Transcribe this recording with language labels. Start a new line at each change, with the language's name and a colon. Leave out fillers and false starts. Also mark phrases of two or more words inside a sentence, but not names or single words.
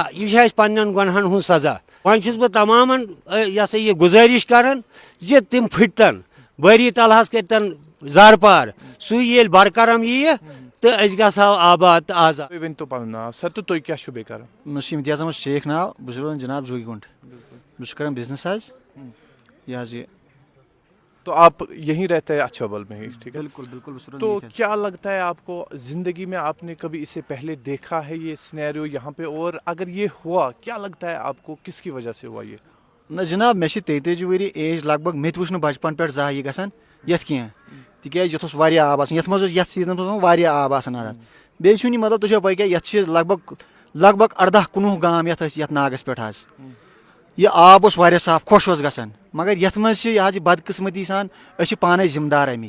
Kashmiri: یہِ چھِ اَسہِ پننٮ۪ن گۄنہن ہُنٛد سزا. وۄنۍ چھُس بہٕ تمامن یہِ ہسا یہِ گُزٲرِش کران زِ تِم پھٕٹتن, بٲری تعالیٰ ہس کٔرتن زارپار, سُے ییٚلہِ برکرم ییہِ تہٕ أسۍ گژھو آباد تہٕ آزاد. تُہۍ ؤنۍتو پنُن ناو سر, تہٕ تُہۍ کیٛاہ چھُو بیٚیہِ کران؟ مےٚ چھُ امتیاز احمد شیخ ناو, بہٕ چھُس روزان جناب جوگی گونڈ, بہٕ چھُس کران بزنس حظ یہِ حظ یہِ.
Urdu: تو آپ یہیں رہتے ہیں اچھبل میں ہی, ٹھیک ہے. بالکل بالکل. تو کیا لگتا ہے آپ کو زندگی میں, آپ نے کبھی اسے پہلے دیکھا ہے یہ سینیریو یہاں پہ, اور اگر یہ ہوا کیا لگتا ہے آپ کو کس کی وجہ سے ہوا یہ؟
Kashmiri: نہ جناب, مےٚ چھِ 33 ؤری ایج لگ بگ, مےٚ تہِ وٕچھ نہٕ بچپن پٮ۪ٹھ زانٛہہ یہِ گژھان یتھ کینٛہہ, تِکیازِ یتھ اوس واریاہ آب آسان, یتھ منٛز اوس یتھ سیٖزنس منٛز واریاہ آب آسان حظ. بیٚیہِ چھُنہٕ یہِ مطلب تُہۍ چھو پاے کیٛاہ, یتھ چھِ لگ بگ 18-19 گام یتھ ٲسۍ یتھ ناگس پٮ۪ٹھ حظ. یہِ آب اوس واریاہ صاف, خۄش اوس گژھان, مگر یتھ منٛز چھِ یہِ حظ یہِ بدقٕسمتی سان, أسۍ چھِ پانے ذمہٕ دار امِکۍ.